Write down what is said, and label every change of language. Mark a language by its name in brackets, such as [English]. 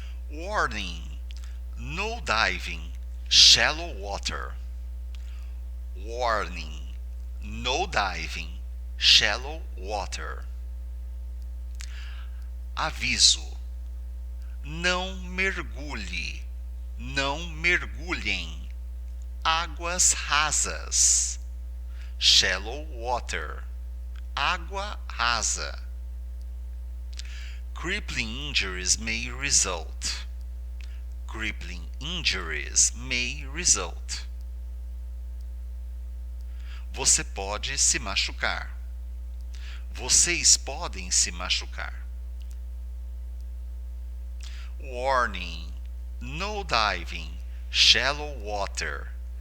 [English] Warning: no diving, shallow water. Warning: no diving, shallow water. [Portuguese] Aviso: não mergulhe, não mergulhem, águas rasas. [English] Shallow water, [Portuguese] água rasa. [English] Crippling injuries may result. Crippling injuries may result. [Portuguese] Você pode se machucar. Vocês podem se machucar. [English] Warning: no diving, shallow water.